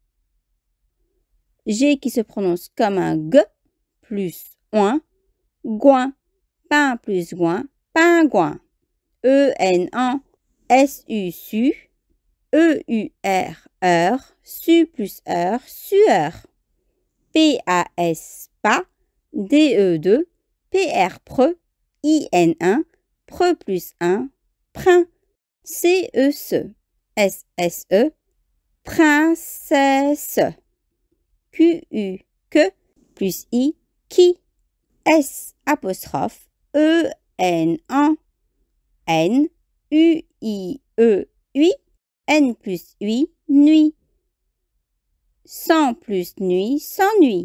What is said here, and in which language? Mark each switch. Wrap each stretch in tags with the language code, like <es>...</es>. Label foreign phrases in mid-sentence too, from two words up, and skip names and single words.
<fr>G qui se prononce comme un G, plus oin, goin, pain plus goin, pingouin. E-N-An, S-U-Su, E-U-R, heure, su plus heure, sueur. P-A-S, pas, D-E-2, P-R, pre, I-N-1, pre plus 1, prin. C-E-Se, S-S-E, princesse. Q-U, que, plus I, qui. S apostrophe, E-N-An, N, U-I-E, ui, N plus ui, nuit. Sans plus nuit, s'ennuie.</fr>